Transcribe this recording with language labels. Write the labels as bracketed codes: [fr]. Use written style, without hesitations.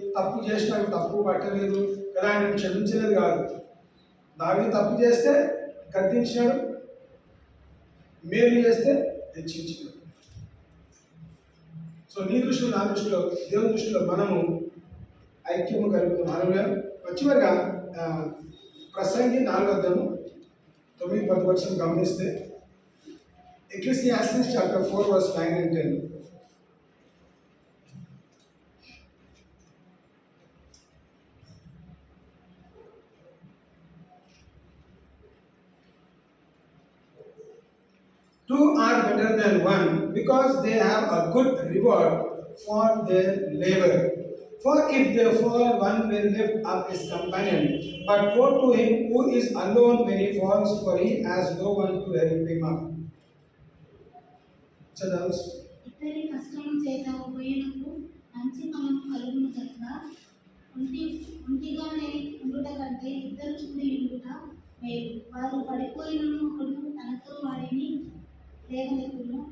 [te] తప్పు చేసినాడు, తప్పు పట్టలేదు కదా, ఆయన క్షమించలేదు కాదు. దావీదు తప్పు చేస్తే గద్దించినాడు, మేలు చేస్తే హెచ్చించినాడు. సో నీ దృష్టిలో నా దృష్టిలో దేవుని దృష్టిలో మనము ఐక్యము కలుగుతాం. హల్లెలూయా. చివరిగా ప్రసంగి 4:9-10 గమనిస్తే [en] Ecclesiastes chapter 4 verse 9 and 10. Two are better than one because they have a good reward for their labor. For if they fall, one will lift up his companion. But woe to him who is alone when he falls, for he has no one to help him up. [te] ఇతరి కష్టం చేత ఉపయోగకు మంచి ఫలం కలుగును కనుక ఒంటిగానే ఉండుట కంటే ఇద్దరు కూడి ఉండుట మేలు. వారు పడిపోయినను ఒకడు తనతో వారిని లేవనెత్తును.